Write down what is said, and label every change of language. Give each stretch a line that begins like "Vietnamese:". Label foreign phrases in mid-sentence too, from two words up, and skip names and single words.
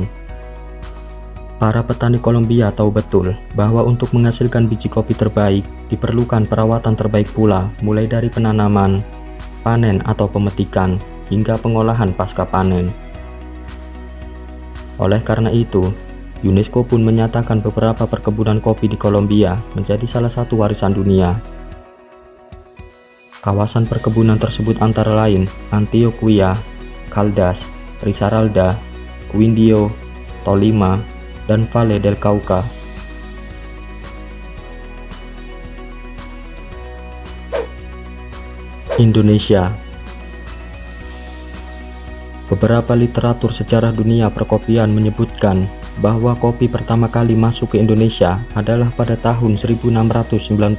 Indonesian: Para petani Kolombia tahu betul bahwa untuk menghasilkan biji kopi terbaik diperlukan perawatan terbaik pula, mulai dari penanaman, panen atau pemetikan, hingga pengolahan pasca panen. Oleh karena itu, UNESCO pun menyatakan beberapa perkebunan kopi di Kolombia menjadi salah satu warisan dunia. Kawasan perkebunan tersebut antara lain Antioquia, Caldas, Risaralda, Quindío, Tolima, dan Valle del Cauca. Indonesia. Beberapa literatur sejarah dunia perkopian menyebutkan bahwa kopi pertama kali masuk ke Indonesia adalah pada tahun 1696.